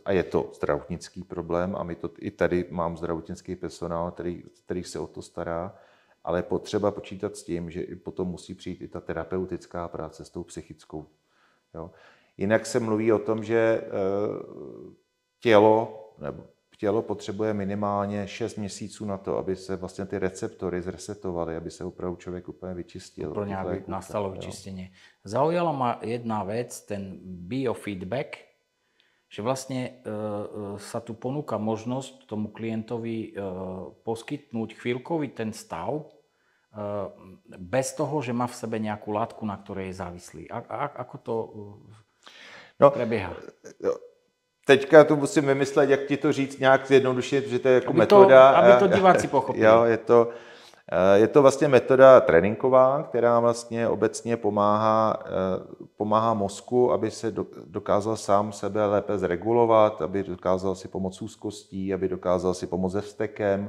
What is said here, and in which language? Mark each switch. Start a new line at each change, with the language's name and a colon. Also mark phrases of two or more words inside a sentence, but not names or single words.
Czech: A je to zdravotnický problém a my to, i tady mám zdravotnický personál, který se o to stará, ale je potřeba počítat s tím, že i potom musí přijít i ta terapeutická práce s tou psychickou. Jo. Jinak se mluví o tom, že tělo potřebuje minimálně 6 měsíců na to, aby se vlastně ty receptory zresetovaly, aby se opravdu člověk úplně vyčistil.
Slovak: Úplne, aby nastalo vyčistenie. Zaujala ma jedna vec, ten biofeedback, že vlastne sa tu ponúka možnosť tomu klientovi poskytnúť chvíľkový ten stav bez toho, že má v sebe nejakú látku, na ktorej je závislý. Ako to prebieha?
Czech: Teďka tu musím vymyslet, jak ti to říct nějak zjednodušit, že to je jako metoda. Aby to diváci pochopili. Jo, je to vlastně metoda tréninková, která vlastně obecně pomáhá mozku, aby se dokázal sám sebe lépe zregulovat, aby dokázal si pomoct úzkostí, aby dokázal si pomoct se vztekem.